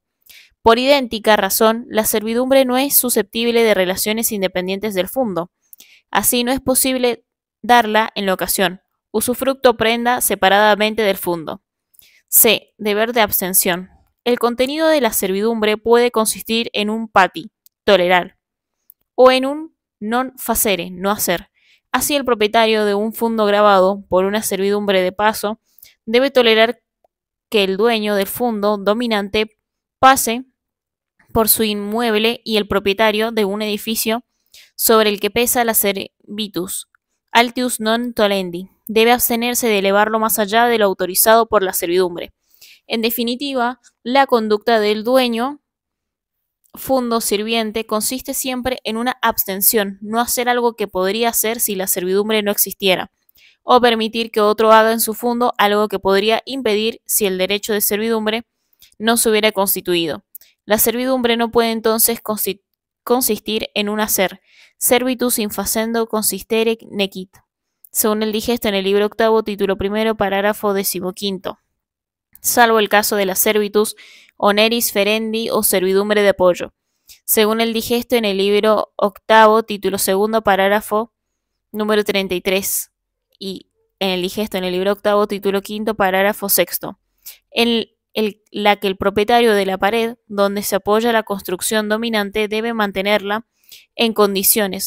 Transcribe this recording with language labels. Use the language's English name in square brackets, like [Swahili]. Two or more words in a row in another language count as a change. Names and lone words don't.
[Spanish] Por idéntica razón, la servidumbre no es susceptible de relaciones independientes del fundo. Así no es posible darla en la ocasión, usufructo prenda separadamente del fundo. C. Deber de abstención. El contenido de la servidumbre puede consistir en un pati, tolerar, o en un [Latin] non facere, [Spanish] no hacer. Así, el propietario de un fundo grabado por una servidumbre de paso debe tolerar que el dueño del fundo dominante pase por su inmueble, y el propietario de un edificio sobre el que pesa la [Latin] servitus, altius non tolendi, [Spanish] debe abstenerse de elevarlo más allá de lo autorizado por la servidumbre. En definitiva, la conducta del dueño fundo sirviente consiste siempre en una abstención, no hacer algo que podría hacer si la servidumbre no existiera, o permitir que otro haga en su fundo algo que podría impedir si el derecho de servidumbre no se hubiera constituido. La servidumbre no puede entonces consistir en un hacer, [Latin] servitus in facendo consistere nequit, [Spanish] según el digesto en el libro octavo, título primero, parágrafo 15, salvo el caso de la [Latin] servitus oneris ferendi [Spanish] o servidumbre de apoyo, según el digesto en el libro octavo, título segundo, parágrafo número 33, y en el digesto en el libro octavo, título quinto, parágrafo sexto, en la que el propietario de la pared donde se apoya la construcción dominante debe mantenerla en condiciones.